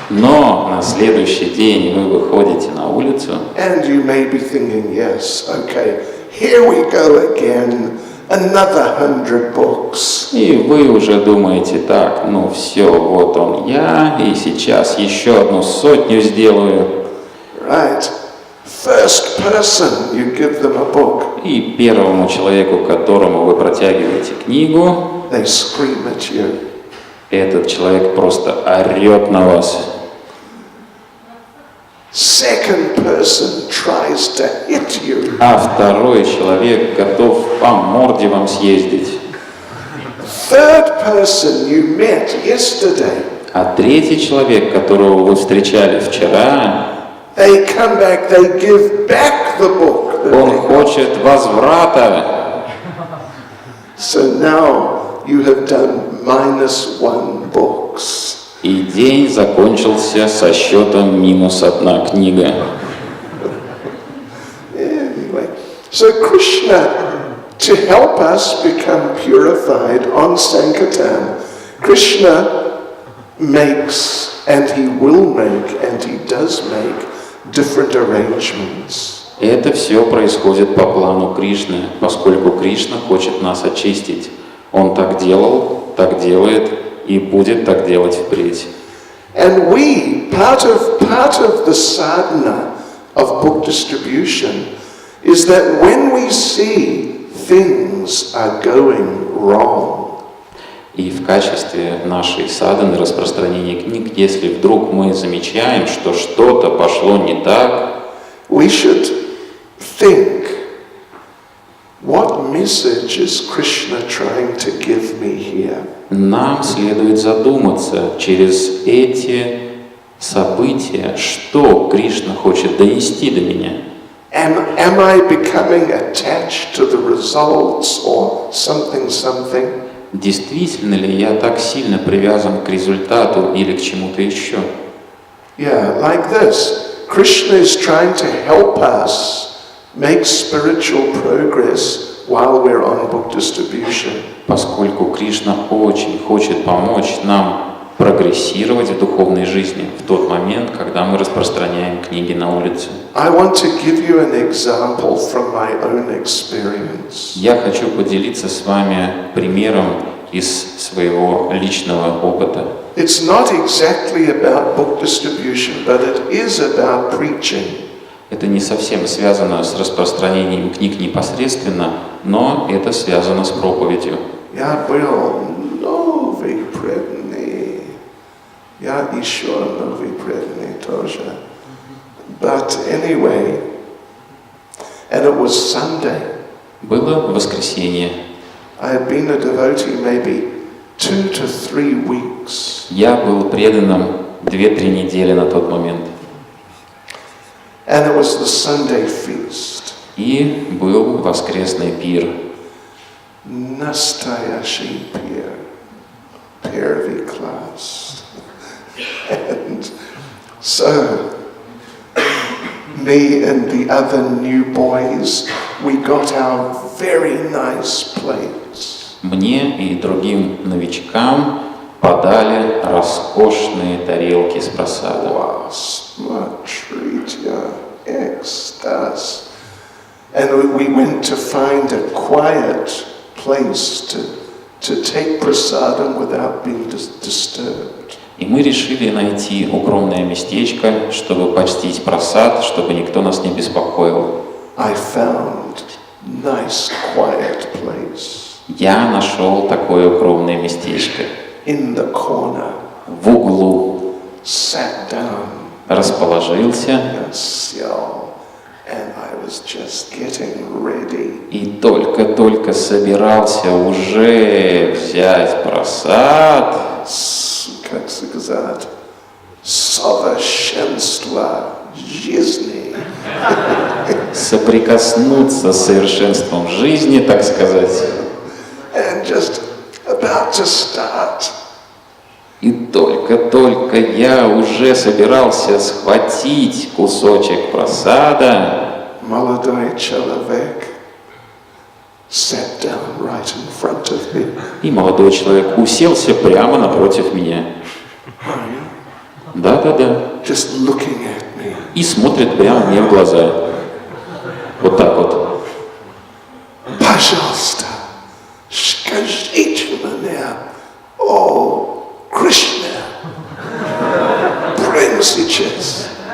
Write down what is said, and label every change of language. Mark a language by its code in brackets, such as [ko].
[ru] Но на следующий день вы выходите на улицу. [en] And you may be thinking, yes, okay, here we go again, another 100 books. [ru] И вы уже думаете, так, ну все, вот он я, и сейчас еще одну 100 сделаю. [en] Right. First person, you give them a book. [ru] И первому человеку, которому вы протягиваете книгу, [en] They scream at you. [ru] этот человек просто орет на вас. [en] Second person tries to hit you. [ru] А второй человек готов по морде вам съездить. [en] Third person you met yesterday. [ru] А третий человек, которого вы встречали вчера, [en] They come back, they give back the book. that [ru] он [en] they got. [ru] хочет возврата. [en] So now you have done -1 books. [ru] И день закончился со счетом -1 книга. [en] Anyway, so Krishna, to help us become purified on Sankirtan, Krishna makes, and he will make, and he does make, different arrangements. [ru] Это все происходит по плану Кришны, поскольку Кришна хочет нас очистить. Он так делал, так делает и будет так делать впредь. [en] And we, part of the sadhana of book distribution is that when we see things are going wrong, [ru] И в качестве нашей садханы распространения книг, если вдруг мы замечаем, что что-то пошло не так, [en] we should think, what message is Krishna trying to give me here? [ru] нам следует задуматься через эти события, что Кришна хочет донести до меня. [en] Am I becoming attached to the results or something? [ru] Действительно ли я так сильно привязан к результату или к чему-то еще? [en] Yeah, like this. Krishna is trying to help us make spiritual progress while we're on book distribution. [ru] Поскольку Кришна очень хочет помочь нам прогрессировать в духовной жизни в тот момент, когда мы распространяем книги на улице. [en] I want to give you an example from my own experience. [ru] Я хочу поделиться с вами примером из своего личного опыта. [en] It's not exactly about book distribution, but it is about preaching. [ru] Это не совсем связано с распространением книг непосредственно, но это связано с проповедью. Я был новый преданный. Я еще новый преданный тоже. [en] But anyway, and it was Sunday. [ru] Было воскресенье. [en] I had been a devotee maybe 2 to 3 weeks. [ru] Я был преданным 2-3 недели на тот момент. [en] And it was the Sunday feast. [ru] И был воскресный пир. Nastoящий пир. Первый класс. [en] And so, me and the other new boys, we got our very nice plates. [ru] Мне и другим новичкам подали роскошные тарелки с просадом. Wow, смотрите, экстаз. [en] And we went to find a quiet place to take prasadam without being disturbed. [ru] И мы решили найти укромное местечко, чтобы почтить просад, чтобы никто нас не беспокоил. [en] I found nice quiet place [ru] Я нашел такое укромное местечко. [en] in the corner, [ru] В углу [en] sat down, [ru] расположился [en] and sell, And I was just getting ready. [ru] И только-только собирался уже взять просад. Как сказать? Совершенство жизни. Соприкоснуться с совершенством жизни, так сказать. [en] And just about to start. [ru] И только-только я уже собирался схватить кусочек просада. Молодой человек [en] sat down right in front of me. [ru] И молодой человек уселся прямо напротив меня. Да-да-да. [en] Just looking at me. [ru] И смотрит прямо мне в глаза. Вот так вот. Пожалуйста, скажите мне, о Кришна, прямо сейчас.